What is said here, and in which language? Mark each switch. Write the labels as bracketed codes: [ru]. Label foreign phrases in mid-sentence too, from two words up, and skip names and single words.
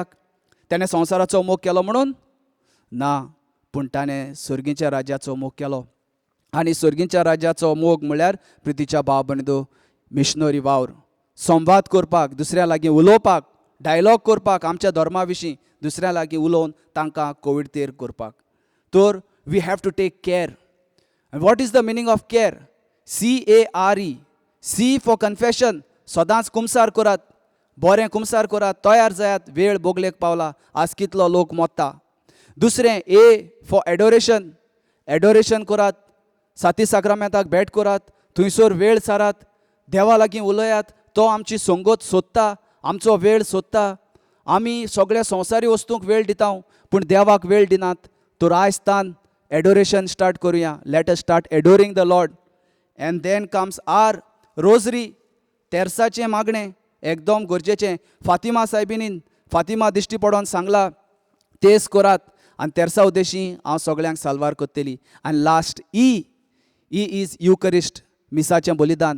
[kok] ताणें संवसाराचो मोग केलो म्हणून ना, पूण ताणें स्वर्गीच्या राज्याचो मोग केलो. आनी स्वर्गीच्या राज्याचो मोग म्हळ्यार प्रितीच्या भाव भयणींनो, मिशनरी वावर, संवाद करपाक, दुसऱ्या लागीं उलोवपाक, डायलॉग करपाक, आमच्या धर्मा विशीं दुसऱ्या लागीं उलोवन तांकां कोवीड तेर करपाक. [en] तर we have to take care. And what is the meaning of care? CARE. C for confession. [kok] सदांच कुमसार करात, बरें कुमसार करात, तयार जायात, वेळ बोगलेक पावला, आज कितलो लोक मोत्ता. [en] दुसरें A for adoration. [kok] एडोरेशन करात, साती साक्रामेंताक भेट करात, थंयसर वेळ सारात, देवा लागीं उलयात. तो आमची संगत सोदता, आमचो वेळ सोदता. आमी सगळ्या संवसारी वस्तूंक वेळ दिता, पूण देवाक वेळ दिनात. तर आयज तान [en] adoration start [kok] करुया. [en] let us start adoring the Lord. And then comes our rosary, [kok] तेर्साचें मागणें एकदम गरजेचें. फातिमा सायबिनीन, फातिमा दिश्टी पडोवन सांगला, तेच करात. आनी तेर्सा उद्देशी हांव सगळ्यांक साल्वार कोत्तेली. आनी [en] last E is Eucharist, [kok] मिसाचें बलिदान.